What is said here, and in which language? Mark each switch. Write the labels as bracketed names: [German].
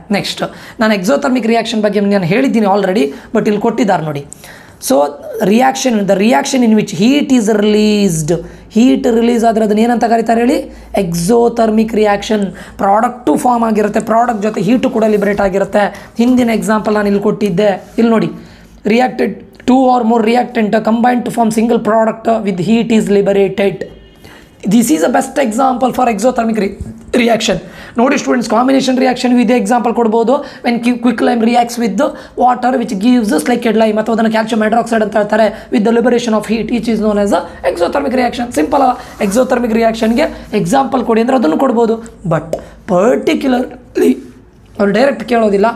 [Kannada] Next, ನಾನು exothermic reaction ಬಗ್ಗೆ ನಾನು ಹೇಳಿದ್ದೀನಿ ಆಲ್ರೆಡಿ, ಬಟ್ ಇಲ್ಲಿ ಕೊಟ್ಟಿದ್ದಾರೆ ನೋಡಿ. [English] So the reaction in which heat is released. [Kannada] Heat release ಆದರೆ ಅದನ್ನ ಏನಂತ ಕರೀತಾರೆ ಹೇಳಿ? Exothermic reaction. ಪ್ರಾಡಕ್ಟು ಫಾರ್ಮ್ ಆಗಿರುತ್ತೆ, ಪ್ರಾಡಕ್ಟ್ ಜೊತೆ ಹೀಟು ಕೂಡ ಲಿಬರೇಟ್ ಆಗಿರುತ್ತೆ. ಹಿಂದಿನ ಎಕ್ಸಾಂಪಲ್ ನಾನು ಇಲ್ಲಿ ಕೊಟ್ಟಿದ್ದೆ. ಇಲ್ಲಿ ನೋಡಿ, [English] Reacted 2 or more reactant combined to form single product with heat is liberated. This is the best example for exothermic reaction. [Kannada] ನೋಡಿ ಸ್ಟೂಡೆಂಟ್ಸ್, ಕಾಂಬಿನೇಷನ್ ರಿಯಾಕ್ಷನ್ ಇದೇ ಎಕ್ಸಾಂಪಲ್ ಕೊಡ್ಬೋದು. [English] when quick lime reacts with water which gives slaked lime, [Kannada] ಅಥವಾ ಅದನ್ನು calcium hydroxide ಅಂತ ಹೇಳ್ತಾರೆ, [English] With the liberation of heat, which is known as a exothermic reaction. Simple. [Kannada] Exothermic ರಿಯಾಕ್ಷನ್ಗೆ example ಕೊಡಿ ಅಂದರೆ ಅದನ್ನು ಕೊಡ್ಬೋದು. ಬಟ್ ಪರ್ಟಿಕ್ಯುಲರ್ಲಿ ಅವ್ರು ಡೈರೆಕ್ಟ್ ಕೇಳೋದಿಲ್ಲ.